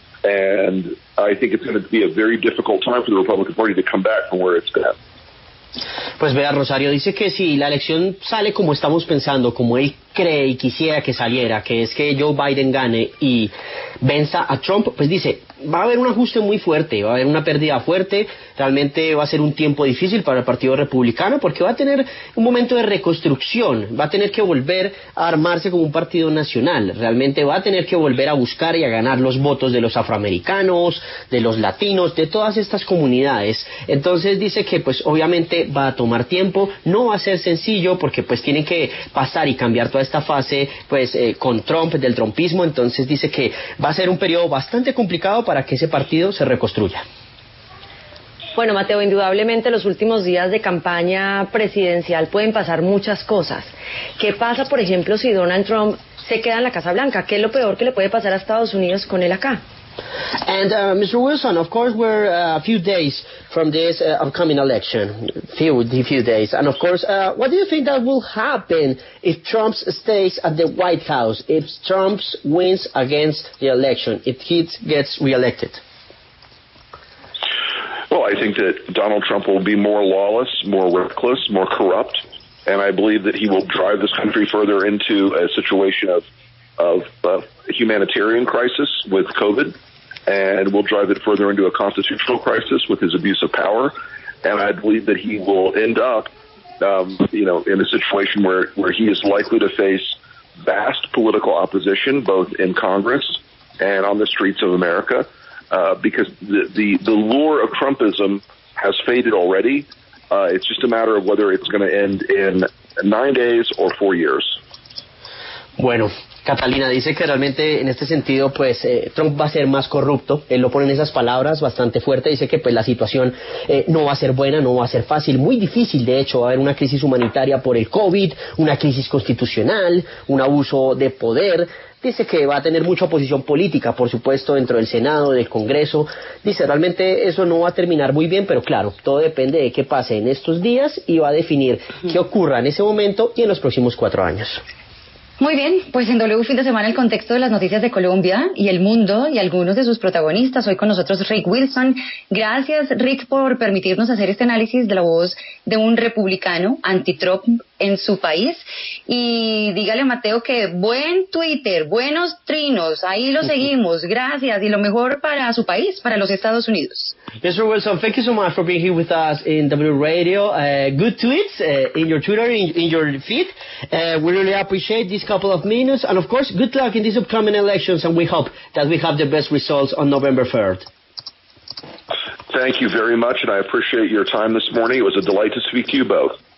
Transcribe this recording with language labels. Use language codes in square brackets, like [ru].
[en] And I think it's going to be a very difficult time for the Republican Party to come back from where it's been. [es] Pues vea, Rosario, dice que si la elección sale como estamos pensando, como él cree y quisiera que saliera, que es que Joe Biden gane y venza a Trump, pues dice, va a haber un ajuste muy fuerte, va a haber una pérdida fuerte, realmente va a ser un tiempo difícil para el Partido Republicano porque va a tener un momento de reconstrucción, va a tener que volver a armarse como un partido nacional, realmente va a tener que volver a buscar y a ganar los votos de los afroamericanos, de los latinos, de todas estas comunidades. Entonces dice que pues obviamente va a tomar tiempo, no va a ser sencillo porque pues tienen que pasar y cambiar toda esta fase pues con Trump, del trumpismo, entonces dice que va a ser un periodo bastante complicado para que ese partido se reconstruya. Bueno, Mateo, indudablemente los últimos días de campaña presidencial pueden pasar muchas cosas. ¿Qué pasa, por ejemplo, si Donald Trump se queda en la Casa Blanca? ¿Qué es lo peor que le puede pasar a Estados Unidos con él acá? [en] And Mr. Wilson, of course, we're a few days from this upcoming election, few days. And of course, what do you think that will happen if Trump stays at the White House, if Trump wins against the election, if he gets reelected? Well, I think that Donald Trump will be more lawless, more reckless, more corrupt, and I believe that he will drive this country further into a situation of humanitarian crisis with COVID, and will drive it further into a constitutional crisis with his abuse of power. And I believe that he will end up, in a situation where he is likely to face vast political opposition, both in Congress and on the streets of America, because the lure of Trumpism has faded already. It's just a matter of whether it's going to end in 9 days or 4 years. [es] Bueno, Catalina dice que realmente en este sentido pues Trump va a ser más corrupto, él lo pone en esas palabras bastante fuerte, dice que pues la situación no va a ser buena, no va a ser fácil, muy difícil, de hecho va a haber una crisis humanitaria por el COVID, una crisis constitucional, un abuso de poder. Dice que va a tener mucha oposición política, por supuesto, dentro del Senado, del Congreso. Dice, realmente eso no va a terminar muy bien, pero claro, todo depende de qué pase en estos días y va a definir qué ocurra en ese momento y en los próximos 4 años. Muy bien, pues en W Fin de Semana el contexto de las noticias de Colombia y el mundo y algunos de sus protagonistas. Hoy con nosotros Rick Wilson. Gracias, Rick, por permitirnos hacer este análisis de la voz de un republicano anti-Trump en su país. Y dígale a Mateo que buen Twitter, buenos trinos, ahí lo seguimos, gracias, y lo mejor para su país, para los Estados Unidos. [en] Mr. Wilson, thank you so much for being here with us in W Radio. Good tweets in your Twitter, in your feed. We really appreciate these couple of minutes. And of course, good luck in these upcoming elections, and we hope that we have the best results on November 3rd. Thank you very much, and I appreciate your time this morning. It was a delight to speak to you both.